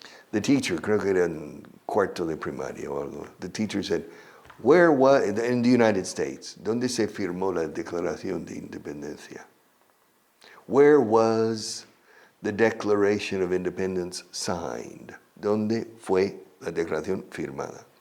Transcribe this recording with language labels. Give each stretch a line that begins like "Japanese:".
English: The teacher,
Spanish: creo que era en cuarto de primaria o algo,
English: the teacher said, where was, in the United States,
Spanish: ¿dónde se firmó la Declaración de Independencia?
English: Where was the Declaration of Independence signed?
Spanish: ¿Dónde fue la declaración firmada?